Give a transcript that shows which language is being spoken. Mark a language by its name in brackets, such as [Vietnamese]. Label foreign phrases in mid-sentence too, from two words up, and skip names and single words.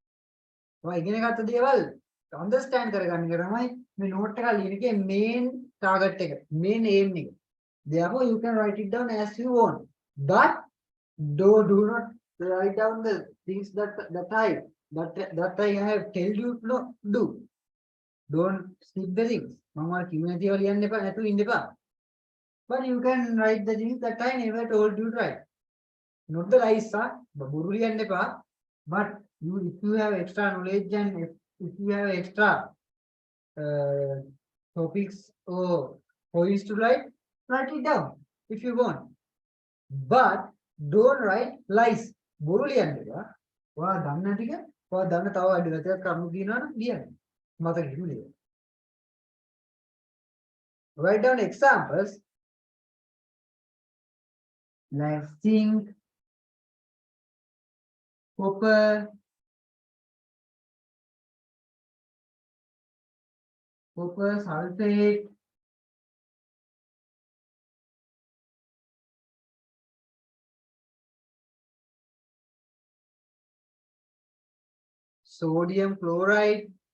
[English] To understand note main target, main aim. Therefore, you can write it down as you want. But do not write down the things that I have tell you to do. Don't skip the things. [Sinhala] Mama කිව්ව දේවල් ලියන්න එපා නැතුව ඉන්න එපා. [English] But you can write the things that I never told you to write. Not the lies, [Sinhala] බොරු ලියන්න එපා. [English] But if you have extra knowledge and if you have extra topics or points to write it down if you want. But don't write lies. [Sinhala] බොරු ලියන්න එපා. ඔයා දන්න ටික ඔයා දන්න තව අඩු වැටයක් කරුණු දිනනවා නම් ලියන්න. මතක හිටියු. [English] Write down examples like zinc, copper, sulfate, sodium chloride.